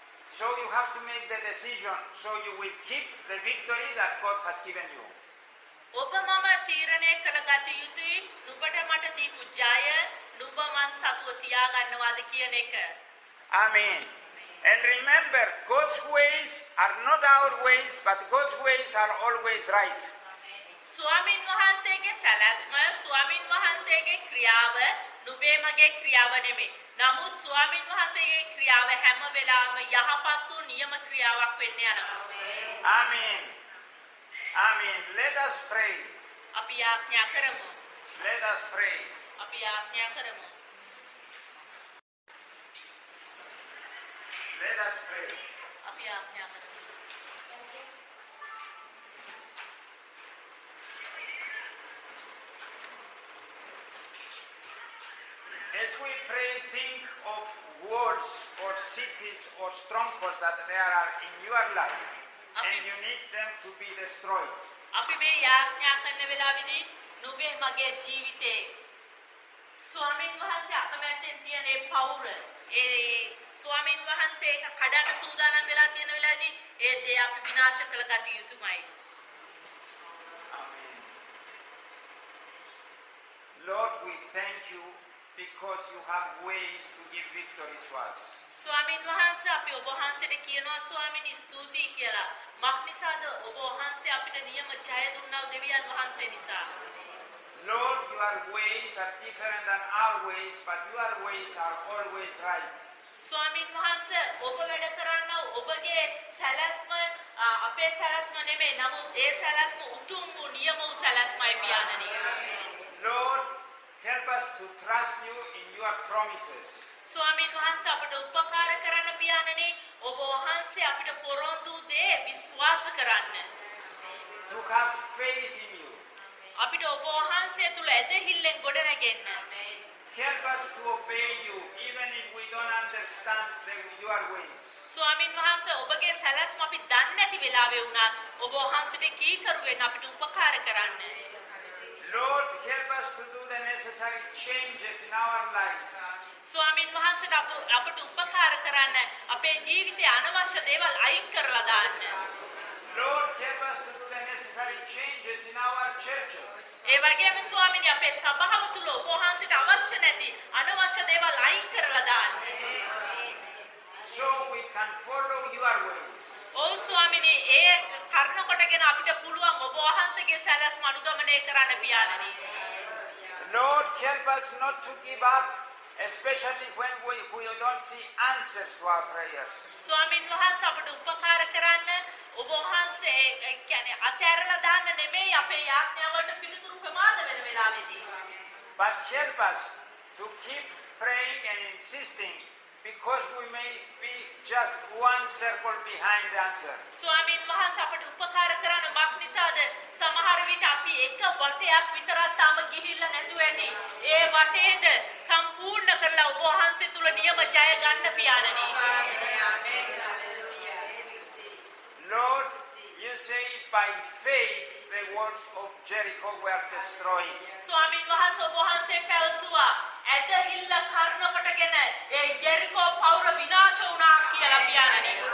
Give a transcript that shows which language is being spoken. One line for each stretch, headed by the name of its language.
English: So you have to make the decision so you will keep the victory that God has given you.
Sinhala: ඔබ මම තීරණය කරගත යුතුයි නුඹට මට දීපු ජය නුඹ මන් සතුව තියාගන්නවාද කියන එක.
English: Amen. And remember, God's ways are not our ways, but God's ways are always right.
Sinhala: ස්වාමින් වහන්සේගේ සැලැස්ම ස්වාමින් වහන්සේගේ ක්‍රියාව නුඹේ මගේ ක්‍රියාව නෙමෙයි. නමුත් ස්වාමින් වහන්සේගේ ක්‍රියාව හැම වෙලාවෙම යහපත් වූ නියම ක්‍රියාවක් වෙන්න යනවා.
English: Amen. Amen. Let us pray.
Sinhala: අපි ආඥා කරමු.
English: Let us pray.
Sinhala: අපි ආඥා කරමු.
English: Let us pray.
Sinhala: අපි ආඥා කරමු.
English: As we pray, think of walls or cities or strongholds that there are in your life, and you need them to be destroyed.
Sinhala: අපි මේ යාඥා කරන වෙලාවේදී නුඹේ මගේ ජීවිතේ ස්වාමින් වහන්සේ අකමැත්තෙන් තියෙන ඒ පවුර ඒ ස්වාමින් වහන්සේ එක කඩන්න සූදානම් වෙලා තියෙන වෙලාවේදී ඒ දේ අපි විනාශ කළ ගත යුතුමයි.
English: Amen. Lord, we thank you because you have ways to give victory to us.
Sinhala: ස්වාමින් වහන්සේ අපි ඔබ වහන්සේට කියනවා ස්වාමිනී ස්තුතියි කියලා. මක්නිසාද ඔබ වහන්සේ අපිට නියම ජය දුන්නා දෙවියන් වහන්සේ නිසා.
English: Lord, your ways are different than our ways, but your ways are always right.
Sinhala: ස්වාමින් වහන්සේ ඔබ වැඩ කරන්න ඔබගේ සැලැස්ම අපේ සැලැස්ම නෙමෙයි. නමුත් ඒ සැලැස්ම උතුම් වූ නියම වූ සැලැස්මයි පියාණනි.
English: Lord, help us to trust you in your promises.
Sinhala: ස්වාමින් වහන්සේ අපට උපකාර කරන්න පියාණනි ඔබ වහන්සේ අපිට පොරොන්දු දේ විශ්වාස කරන්න.
English: To have faith in you.
Sinhala: අපිට ඔබ වහන්සේ තුල ඇදහිල්ලෙන් ගොඩ නැගෙන්න.
English: Help us to obey you even if we don't understand your ways.
Sinhala: ස්වාමින් වහන්සේ ඔබගේ සැලැස්ම අපි දන්නේ නැති වෙලාවෙ වුණත් ඔබ වහන්සේට කීකරු වෙන්න අපිට උපකාර කරන්න.
English: Lord, help us to do the necessary changes in our lives.
Sinhala: ස්වාමින් වහන්සේට අපට උපකාර කරන්න අපේ ජීවිතයේ අනවශ්‍ය දේවල් අයින් කරලා දාන්න.
English: Lord, help us to do the necessary changes in our churches.
Sinhala: ඒ වගේම ස්වාමිනී අපේ සභාව තුල ඔබ වහන්සේට අවශ්‍ය නැති අනවශ්‍ය දේවල් අයින් කරලා දාන්න.
English: So we can follow your ways.
Sinhala: ඔව් ස්වාමිනී ඒ කර්ණ කොටගෙන අපිට පුළුවන් ඔබ වහන්සේගේ සැලැස්ම අනුගමනය කරන්න පියාණනි.
English: Lord, help us not to give up, especially when we don't see answers to our prayers.
Sinhala: ස්වාමින් වහන්සේ අපට උපකාර කරන්න ඔබ වහන්සේ කියන්නේ අතහැරලා දාන්න නෙමෙයි අපේ යාඥාවලට පිළිතුරු ප්‍රමාද වෙන වෙලාවෙදී.
English: But help us to keep praying and insisting, because we may be just one circle behind the answer.
Sinhala: ස්වාමින් වහන්සේ අපට උපකාර කරන මක් නිසාද සමහර විට අපි එක වටයක් විතරක් තාම ගිහිල්ලා නැතුව ඇති. ඒ වටේද සම්පූර්ණ කරලා ඔබ වහන්සේ තුල නියම ජය ගන්න පියාණනි.
English: Lord, you say by faith the walls of Jericho were destroyed.
Sinhala: ස්වාමීන් වහන්සේ ඔබ වහන්සේ පැවසුවා ඇදහිල්ල කර්ණකොටගෙන ඒ යෙරිකෝ පවුර විනාශ වුණා කියලා පියාණනි.